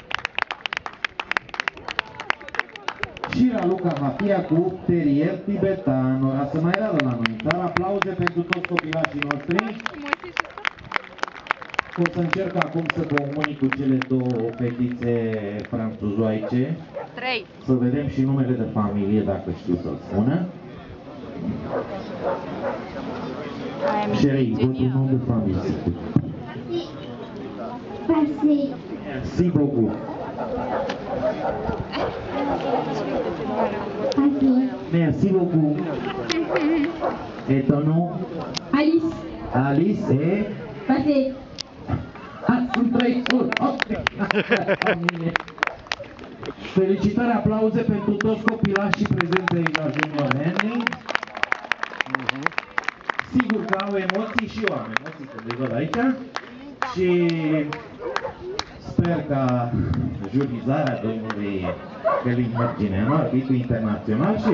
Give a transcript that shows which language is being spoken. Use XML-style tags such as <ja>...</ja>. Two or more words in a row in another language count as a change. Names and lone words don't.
<ro>Și Raluca Hapia cu Terrier tibetan, ora să mai rară la noi, dar aplauze pentru toți copilașii noștri. O să încerc acum să comunic cu cele două fetițe franțuzoaice. 3. Să vedem și numele de familie, dacă știu să-l spună.</ro> <fr>Chérie, votre nom de famille, s'il vous plaît. Merci beaucoup. Merci beaucoup. Et ton nom? Alice. Alice et? Passé.</fr> <ro>Sunt 3 Felicitări, aplauze pentru toți copilașii prezenți aici la Junior Henry. Sigur că au emoții și eu am emoții când le văd aici. Și sper ca jurizarea domnului Călin Mărgineanu, arbitru internațional și</ro>